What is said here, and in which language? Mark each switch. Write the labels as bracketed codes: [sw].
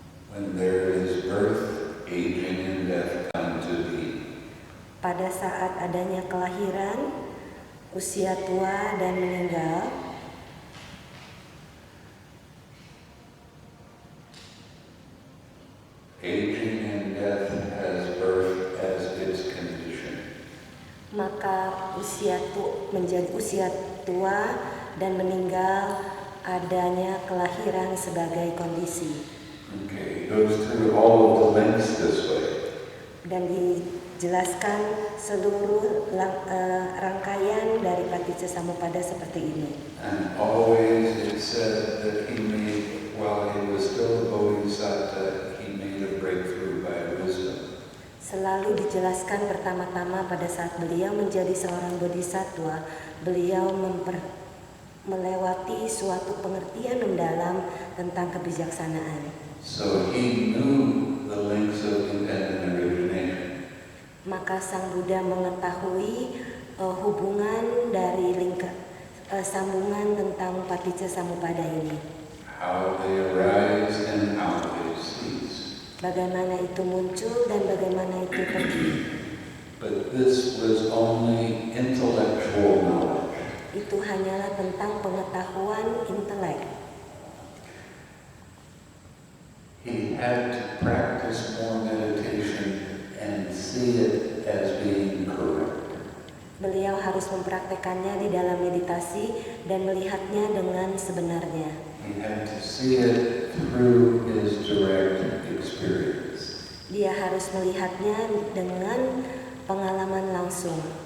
[en] When there is birth, aging, and death come to be. [id] Pada saat adanya kelahiran, usia tua dan meninggal, [en] aging and death has birth as its condition. [id] maka menjadi usia tua dan meninggal, adanya kelahiran sebagai kondisi. [en] Okay, it goes through all of the lengths this way. [id] Dan dijelaskan seluruh rangkaian dari Paticcasamuppada seperti ini. [en] And always it said that he made, while he was still a bodhisattva, he made a breakthrough by wisdom. [id] Selalu dijelaskan pertama-tama pada saat beliau menjadi seorang bodhisatwa, beliau melewati suatu pengertian mendalam tentang kebijaksanaan. [en] So he knew the links of independent origination. [id] Maka Sang Buddha mengetahui hubungan dari sambungan tentang Paticcasamuppada ini. [en] How they arise and how they cease. [id] Bagaimana itu muncul dan bagaimana itu pergi. [en] But this was only intellectual knowledge. [id] Itu hanyalah tentang pengetahuan intelek. [en] He had to practice more meditation and see it as being correct. [id] Beliau harus mempraktekannya di dalam meditasi dan melihatnya dengan sebenarnya. [en] He had to see it through his direct experience. [id] Dia harus melihatnya dengan pengalaman langsung.